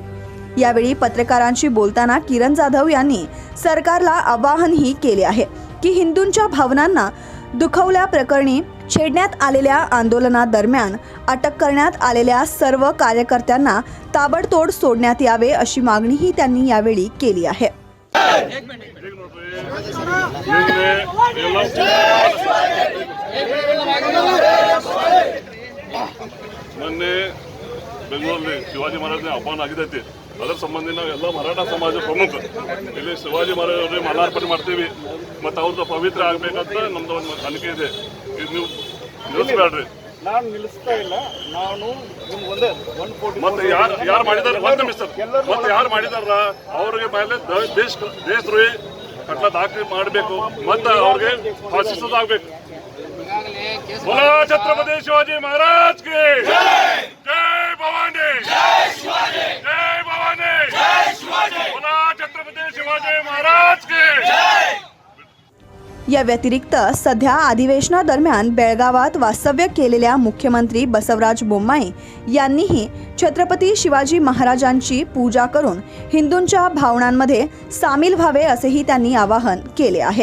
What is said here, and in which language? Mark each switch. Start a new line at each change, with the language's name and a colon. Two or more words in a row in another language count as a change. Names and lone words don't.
Marathi: यावेळी पत्रकारांशी बोलताना किरण जाधव यांनी सरकारला आवाहनही केले आहे की हिंदूंच्या भावनांना दुखवल्याप्रकरणी छेडण्यात आलेल्या आंदोलनादरम्यान अटक करण्यात आलेल्या सर्व कार्यकर्त्यांना ताबडतोड सोडण्यात यावे अशी मागणीही त्यांनी यावेळी केली आहे.
Kannada: ಮೊನ್ನೆ ಬೆಂಗಳೂರಲ್ಲಿ ಶಿವಾಜಿ ಮಹಾರಾಜನ ಅಪಮಾನ ಆಗಿದೈತಿ. ಅದರ ಸಂಬಂಧಿ ನಾವೆಲ್ಲ ಮರಾಠ ಸಮಾಜ ಪ್ರಮುಖ ಇಲ್ಲಿ ಶಿವಾಜಿ ಮಹಾರಾಜರಿಗೆ ಮಾಲಾರ್ಪಣೆ ಮಾಡ್ತೀವಿ ಮತ್ತು ಅವ್ರದ್ದು ಪವಿತ್ರ ಆಗಬೇಕಂತ ನಮ್ದು ಒಂದು ಅನಿಕೆ ಇದೆ. ಇದು ನೀವು ನಿಲ್ಲಿಸ್ಬೇಡ್ರಿ. ನಾನು ನಿಲ್ಲಿಸ್ತಾ ಇಲ್ಲ. ನಾನು ಒಂದೇ ಮತ್ತೆ ಯಾರು ಮಾಡಿದಾರೆ ಮತ್ತೆ ಯಾರು ಮಾಡಿದಾರ ಅವ್ರಿಗೆ ಮೇಲೆ ದೇಶದ್ರೋಹಿ ಕಟ್ಲ ದಾಖಲೆ ಮಾಡಬೇಕು ಮತ್ತು ಅವ್ರಿಗೆ ಫಾಸಿಸೋದಾಗಬೇಕು.
Marathi: बोला छत्रपति शिवाजी महाराज की जय भवानी, जय भवानी, बोला छत्रपति शिवाजी महाराज की. या व्यतिरिक्त सध्या अधिवेशनादरम्यान बेळगावात वास्तव्य केलेल्या मुख्यमंत्री बसवराज बोम्माई यांनीही छत्रपती शिवाजी महाराजांची पूजा करून हिंदूंच्या भावनांमध्ये सामील व्हावे असेही त्यांनी आवाहन केले आहे.